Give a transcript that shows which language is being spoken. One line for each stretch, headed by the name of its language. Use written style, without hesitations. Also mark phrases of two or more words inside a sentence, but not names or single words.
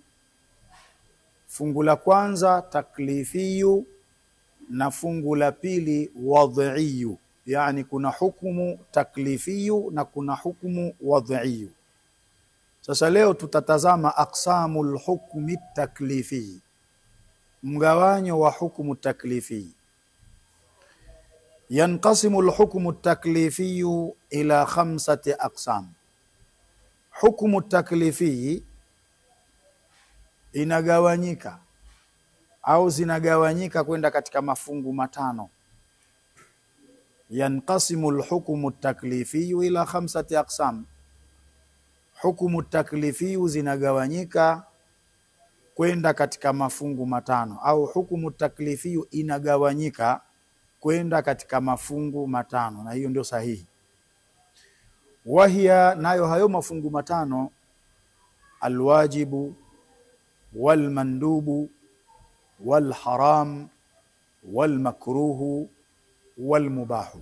Swahili: Fungu la kwanza taklifiyu na fungu la pili wadhiyu. Yani kuna hukumu taklifiyu na kuna hukumu wadhiyu. Sasa leo tutatazama
Arabic: أقسام الحكم التكليفي,
Swahili: mgawanyo wa hukumu taklifi.
Arabic: ينقسم الحكم التكليفي إلى 5 أقسام. حكم التكليفي
Swahili: inagawanyika au zinagawanyika kwenda katika mafungu matano.
Arabic: ينقسم الحكم التكليفي إلى 5 أقسام.
Swahili: Hukumu taklifi zinagawanyika kwenda katika mafungu matano, au hukumu taklifi inagawanyika kwenda katika mafungu matano, na hiyo ndio sahihi. Wahia, nayo hayo mafungu matano:
Arabic: الواجب والمندوب والحرام والمكروه والمباح.